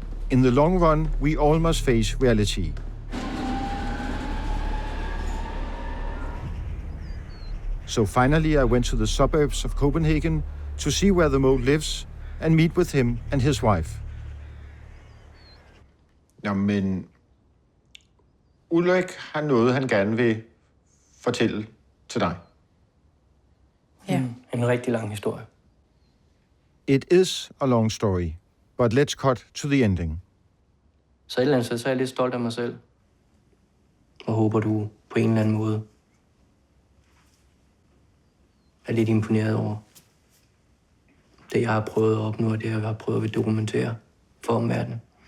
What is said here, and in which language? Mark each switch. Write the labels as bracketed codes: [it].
[en] In the long run, we all must face reality. So finally, I went to the suburbs of Copenhagen to see where the mole lives and meet with him and his wife. [da] Jamen, Ulrik har noget, han gerne vil fortælle til dig. Ja. En rigtig lang historie. [en] It is a long story, but let's cut to the ending. [da] Så et eller andet sted, så er jeg lidt stolt af mig selv. Og håber, du på en eller anden måde er lidt imponeret over det, jeg har prøvet at opnå, og det, jeg har prøvet at dokumentere for omverdenen.